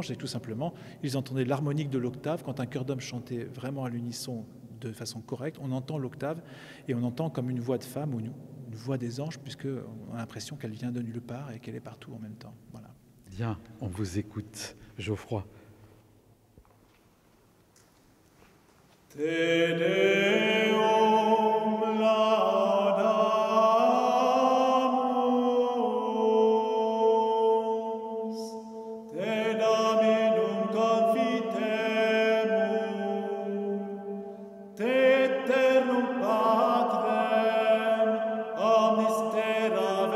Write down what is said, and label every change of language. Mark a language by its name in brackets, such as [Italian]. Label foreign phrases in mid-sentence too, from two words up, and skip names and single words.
[French] Et tout simplement, ils entendaient l'harmonique de l'octave. Quand un chœur d'homme chantait vraiment à l'unisson de façon correcte, on entend l'octave et on entend comme une voix de femme ou une voix des anges, puisqu'on a l'impression qu'elle vient de nulle part et qu'elle est partout en même temps. Voilà. Bien, on vous écoute, Geoffroy. [Latin] Te Deum laudamus, te Dominum confitemur, te eternum Patrem, omnis terra